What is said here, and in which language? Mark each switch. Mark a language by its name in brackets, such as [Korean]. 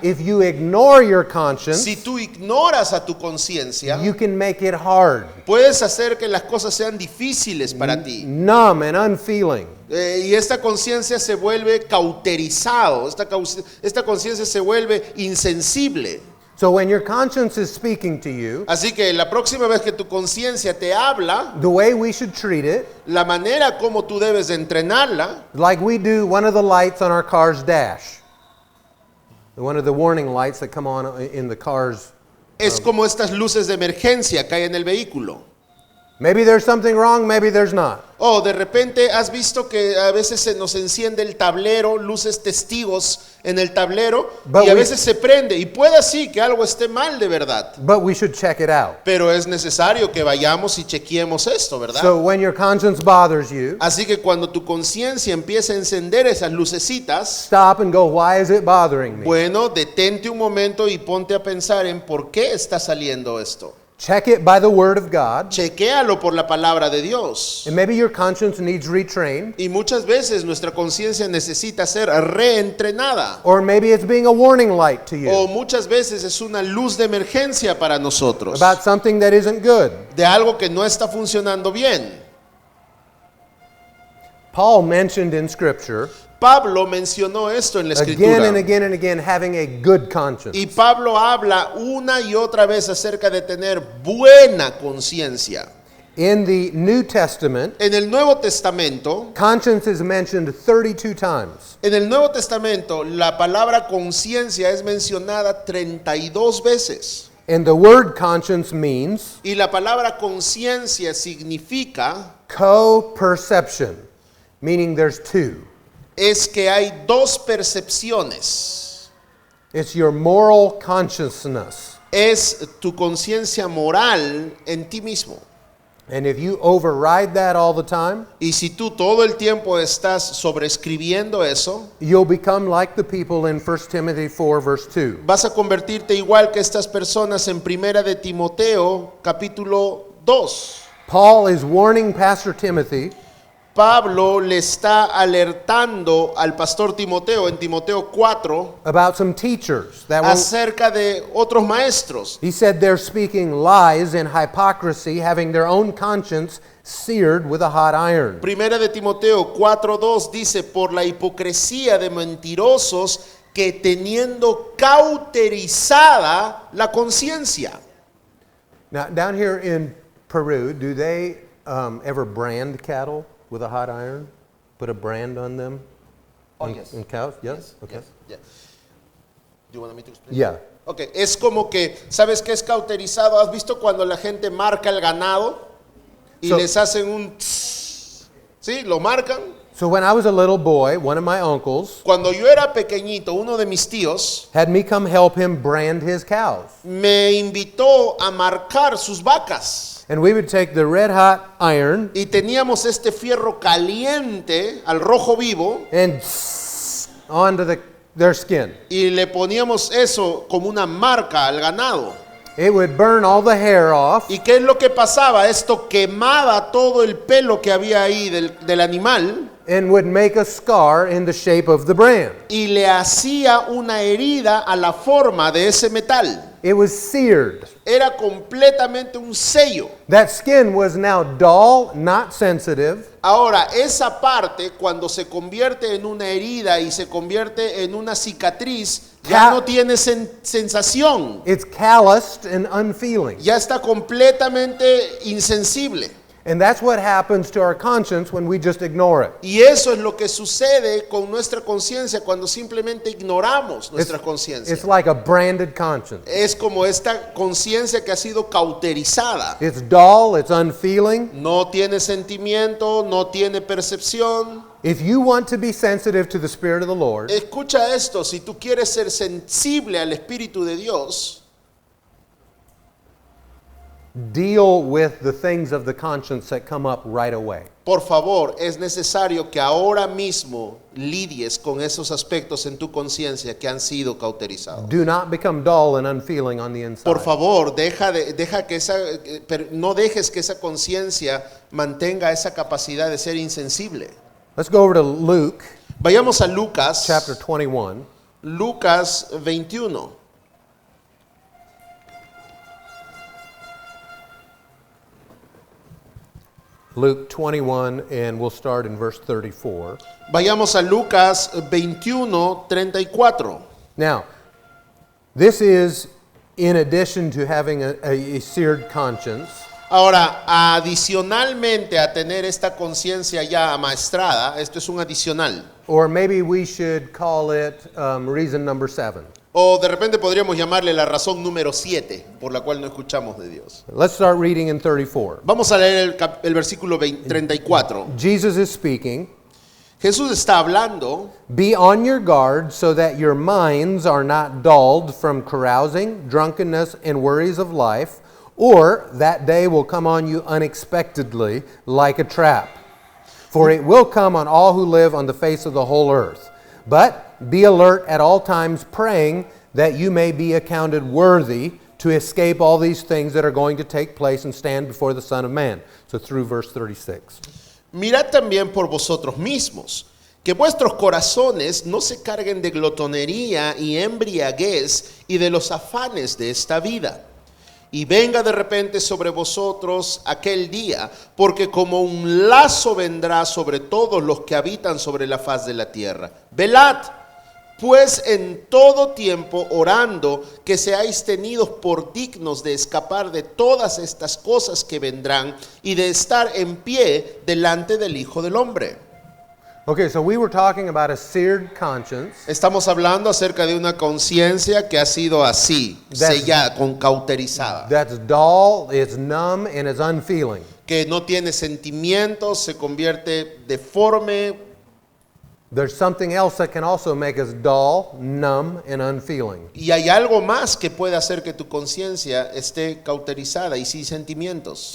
[English] if you ignore your conscience, [Spanish] si tú ignoras a tu conciencia, [English] you can make it hard, [Spanish] puedes hacer que las cosas sean difíciles para ti. [English] numb, and unfeeling. [Spanish] Y esta conciencia se vuelve cauterizado, esta conciencia se vuelve insensible. [English] So when your conscience is speaking to you, [Spanish] Así que la próxima vez que tu conciencia te habla, [English] the way we should treat it, [Spanish] la manera como tú debes de entrenarla, [English] like we do one of the lights on our car's dash, one of the warning lights that come on in the car's. [Spanish] es como estas luces de emergencia que hay en el vehículo. [English] Maybe there's something wrong, maybe there's not. [Spanish] O de repente has visto que a veces se nos enciende el tablero, luces testigos en el tablero, [English] But [Spanish] y a [English] we- [Spanish] veces se prende. Y puede sí que algo esté mal de verdad. [English] But we should check it out. [Spanish] Pero es necesario que vayamos y chequeemos esto, ¿verdad? [English] So when your conscience bothers you, [Spanish] Así que cuando tu conciencia empieza a encender esas lucecitas, [English] stop and go, why is it bothering me? [Spanish] bueno, detente un momento y ponte a pensar en por qué está saliendo esto. [English] Check it by the Word of God. [Spanish] Chequéalo por la palabra de Dios. [English] And maybe your conscience needs retrained. [Spanish] Y muchas veces nuestra conciencia necesita ser reentrenada. [English] Or maybe it's being a warning light to [Spanish] O [English] you [Spanish] muchas veces es una luz de emergencia para nosotros. [English] about something that isn't good. [Spanish] De algo que no está funcionando bien. [English] Paul mentioned in Scripture [Spanish] Pablo mencionó esto en la [English] again [Spanish] escritura. [English] and again and again having a good conscience. [Spanish] Y Pablo habla una y otra vez acerca de tener buena conciencia. [English] In the New Testament, [Spanish] En el Nuevo Testamento, [English] conscience is mentioned 32 times. [Spanish] en el Nuevo Testamento, la palabra conciencia es mencionada 32 veces. [English] And the word conscience means [Spanish] Y la palabra conciencia significa [English] co-perception, meaning there's two. [Spanish] es que hay dos percepciones. [English] It's your moral consciousness. [Spanish] Es tu conciencia moral en ti mismo. [English] And if you override that all the time, [Spanish] Y si tú todo el tiempo estás sobreescribiendo eso, [English] you'll become like the people in 1 Timothy 4, verse 2. [Spanish] vas a convertirte igual que estas personas en Primera de Timoteo, capítulo 2. [English] Paul is warning Pastor Timothy [Spanish] Pablo le está alertando al pastor Timoteo en Timoteo 4 [English] about some teachers that will, [Spanish] acerca de otros maestros. [English] he said they're speaking lies and hypocrisy, having their own conscience seared with a hot iron. [Spanish] Primera de Timoteo 4:2 dice, por la hipocresía de mentirosos que teniendo cauterizada la conciencia. [English] Now, down here in Peru, do they ever brand cattle with a hot iron? Put a brand on them? Oh, On- yes. On cows? Yes? Okay. Yes. Do you want me to explain? Yeah. [Spanish] Ok, es como que, ¿sabes qué es cauterizado? ¿Has visto cuando la gente marca el ganado y [English] So- [Spanish] les hacen un tss? ¿Sí? Lo marcan. [English] So when I was a little boy, one of my uncles [Spanish] Cuando yo era pequeñito, uno de mis tíos [English] had me come help him brand his cows. [Spanish] me invitó a marcar sus vacas. [English] And we would take the red hot iron [Spanish] Y teníamos este fierro caliente al rojo vivo [English] and onto their skin. [Spanish] y le poníamos eso como una marca al ganado. [English] It would burn all the hair off, [Spanish] ¿Y qué es lo que pasaba? Esto quemaba todo el pelo que había ahí del animal [English] and would make a scar in the shape of the brand. [Spanish] y le hacía una herida a la forma de ese metal. [English] It was seared. [Spanish] Era completamente un sello. [English] That skin was now dull, not sensitive, [Spanish] Ahora, esa parte, cuando se convierte en una herida y se convierte en una cicatriz, ya Ca- no tiene sensación. [English] it's calloused and unfeeling. [Spanish] Ya está completamente insensible. [English] And that's what happens to our conscience when we just ignore it. [Spanish] Y eso es lo que sucede con nuestra conciencia cuando simplemente ignoramos nuestra conciencia. [English] It's like a branded conscience. [Spanish] Es como esta conciencia que ha sido cauterizada. [English] It's dull, it's unfeeling. [Spanish] No tiene sentimiento, no tiene percepción. [English] If you want to be sensitive to the Spirit of the Lord, [Spanish] Escucha esto, si tú quieres ser sensible al Espíritu de Dios, [English] deal with the things of the conscience that come up right away. [Spanish] por favor, es necesario que ahora mismo lidies con esos aspectos en tu conciencia que han sido cauterizados. [English] Do not become dull and unfeeling on the inside. [Spanish] Por favor, deja que no dejes que esa conciencia mantenga esa capacidad de ser insensible. [English] Let's go over to Luke [Spanish] Vayamos a Lucas, [English] chapter 21. [Spanish] Lucas 21. [English] Luke 21, and we'll start in verse 34. [Spanish] Vayamos a Lucas 21, 34. [English] Now, this is in addition to having a seared conscience. [Spanish] Ahora, adicionalmente a tener esta conciencia ya amaestrada, esto es un adicional. [English] Or maybe we should call it reason number 7. [Spanish] O de repente podríamos llamarle la razón número 7 por la cual no escuchamos de Dios. [English] Let's start reading in 34. [Spanish] Vamos a leer el versículo 34. [English] Jesus is speaking. [Spanish] Jesús está hablando. [English] Be on your guard so that your minds are not dulled from carousing, drunkenness, and worries of life, or that day will come on you unexpectedly like a trap. For it will come on all who live on the face of the whole earth. But be alert at all times, praying that you may be accounted worthy to escape all these things that are going to take place and stand before the Son of Man. So through verse 36. [Spanish] Mirad también por vosotros mismos, que vuestros corazones no se carguen de glotonería y embriaguez y de los afanes de esta vida. Y venga de repente sobre vosotros aquel día, porque como un lazo vendrá sobre todos los que habitan sobre la faz de la tierra. Velad, pues en todo tiempo orando, que seáis tenidos por dignos de escapar de todas estas cosas que vendrán y de estar en pie delante del Hijo del Hombre. [English] Okay, so we were talking about a seared conscience. [Spanish] Estamos hablando acerca de una conciencia que ha sido así, sellada, cauterizada. [English] That's dull, it's numb, and it's unfeeling. [Spanish] Que no tiene sentimientos, se convierte deforme. [English] There's something else that can also make us dull, numb, and unfeeling. [Spanish] Y hay algo más que puede hacer que tu conciencia esté cauterizada y sin sentimientos.